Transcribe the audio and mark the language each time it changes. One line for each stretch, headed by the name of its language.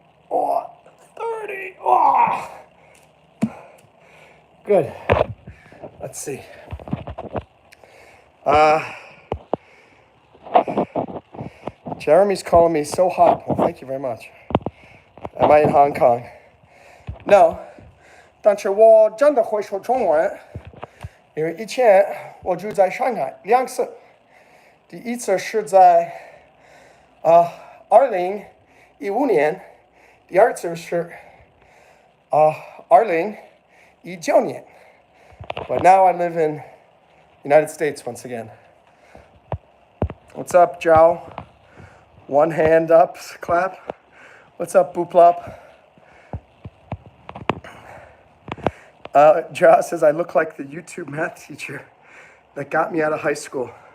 English: Oh, 30. Oh. Good. Let's see. Jeremy's calling me so hot. Well, thank you very much. Am I in Hong Kong? No.
Chinese: 但是我真的会说中文，因为以前我住在上海2次，第一次是在2015年，第二次是2019年。
English: But now I live in United States once again. What's up, Joe? One hand up, clap. What's up, Booplop? Joe says, I look like the YouTube math teacher that got me out of high school.